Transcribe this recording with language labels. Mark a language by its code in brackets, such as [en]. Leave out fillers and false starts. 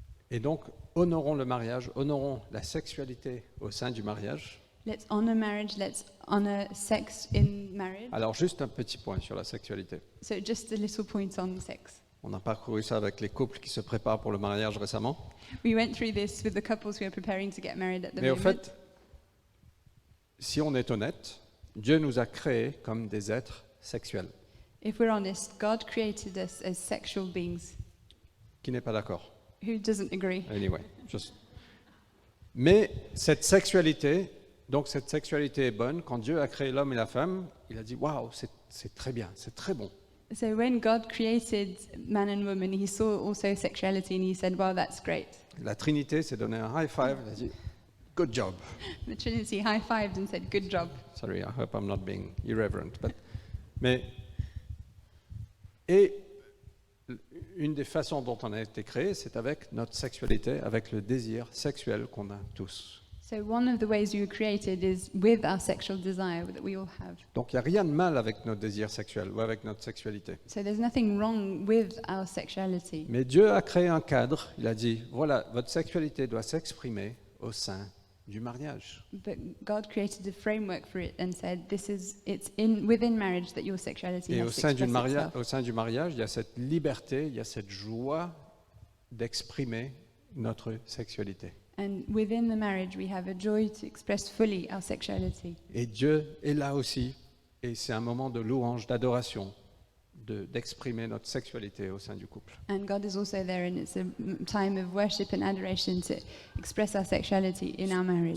[fr] Et donc, honorons le mariage, honorons la sexualité au sein du mariage. [en] Let's honor marriage, let's honor sex in marriage. [fr] Alors, juste un petit point sur la sexualité. [en] So just a little point on sex. [fr] On a parcouru ça avec les couples qui se préparent pour le mariage récemment. [en] We went through this with the couples who are preparing to get married at the [fr] Mais au [en] moment. [fr] fait, si on est honnête, Dieu nous a créés comme des êtres sexuels. [en] If we're honest, God created us as sexual beings. [fr] Qui n'est pas d'accord? [en] Who doesn't agree? Anyway, [fr] Mais cette sexualité est bonne. Quand Dieu a créé l'homme et la femme, il a dit waouh, c'est très bien, c'est très bon. [en] So when God created man and woman, he saw also sexuality and he said, well, that's great. [fr] La Trinité s'est donné un high five, elle a dit [en] good job. The Trinity high-fived and said, good job. Sorry, I hope I'm not being irreverent. [fr] Et une des façons dont on a été créé, c'est avec notre sexualité, avec le désir sexuel qu'on a tous. [en] So one of the ways we were created is with our sexual desire that we all have. [fr] Donc il n'y a rien de mal avec notre désir sexuel ou avec notre sexualité. [en] So there's nothing wrong with our sexuality. [fr] Mais Dieu a créé un cadre, il a dit, voilà, votre sexualité doit s'exprimer au sein du mariage. [en] But God created a framework for it and said, it's within marriage that your sexuality [fr] Et [en] has to [fr] sein du [en] express itself. [fr] mariage, il y a cette liberté, il y a cette joie d'exprimer notre sexualité. [en] And within the marriage, we have a joy to express fully our sexuality. [fr] Et Dieu est là aussi, et c'est un moment de louange, d'adoration, d'exprimer notre sexualité au sein du couple. [en] And God is also there, and it's a time of worship and adoration to express our sexuality in our marriage.